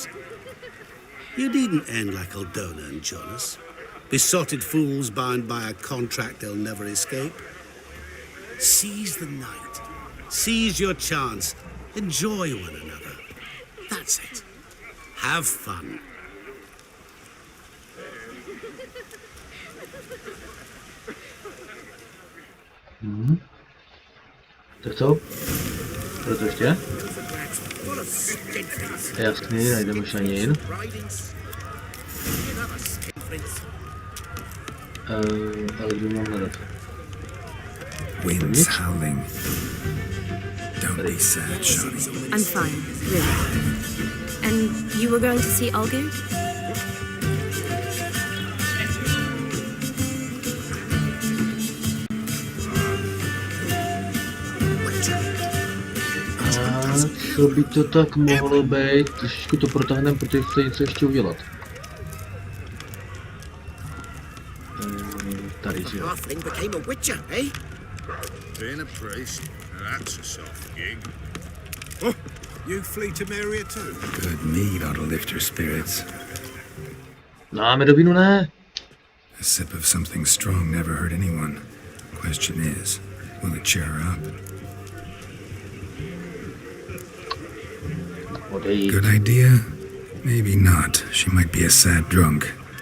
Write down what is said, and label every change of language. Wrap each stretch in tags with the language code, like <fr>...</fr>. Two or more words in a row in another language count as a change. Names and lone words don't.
<en>You needn't end like Aldona and Jonas. Besotted fools bound by a contract they'll never escape. Seize the night. Seize your chance. Enjoy one another. That's it. Have fun.</en> <cs>Tak co? Co to ještě? Jasný, najdeme Shanin. Ale kdo mám hledat?</cs> <en>Wind's howling. Don't be sad, Shani. I'm fine, really. And you were going to see Olgierd?</en> <cs>Co by to tak mohlo být? Trošičku to protáhneme, protože chce něco ještě udělat. Tady, že jo.</cs> <en>Halfling became a witcher, eh? Being a priest, that's a soft gig. Oh, you flee to Maria too? Good mead ought to lift your spirits.</en> <cs>Dáme do vínu, ne?</cs> <en>A sip of something strong never hurt anyone. Question is, will it cheer her up? Good idea? Maybe not. She might be a sad drunk.</en>